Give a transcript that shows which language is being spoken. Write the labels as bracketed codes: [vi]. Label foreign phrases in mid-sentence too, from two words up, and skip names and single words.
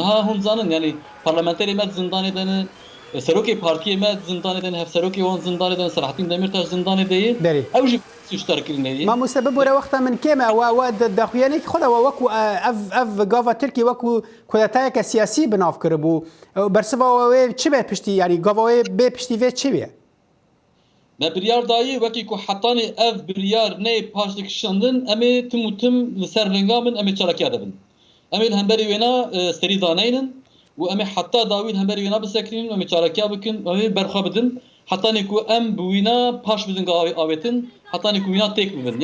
[ku] Niha hûn zanin yani parlamenterê me zindanê dene serokê partiyê me zindanê dene hevserokê wan zindanê dene Selahattin Demirtaş zindanê deyê ew jî suçdar kirineyê. مامۆستا ببوورە وەختە من کێمە داخوێنێکی خۆدەوە وەکو ئەv گاڤە ترکی وەکو کودەتایەکە سیاسی بناو کرد بوو بەرسڤەوە wê çi bê piştî yani gavawê bê piştî vê çi bê? Me biryar dayê wekî ku hetanê ev biryar neyê paş dikişandin em ê tim û tim li ser renga min em ê çalakiya dibin. Em ê li hemberî wêna serî daneynin û em ê heta dawî li hemberî wêna bisekirînin em ê çalakiya bikin em ê berxwe bidin hetanê ku em bi wîna paş bidin avêtin hetanê ku wîna têk bibin.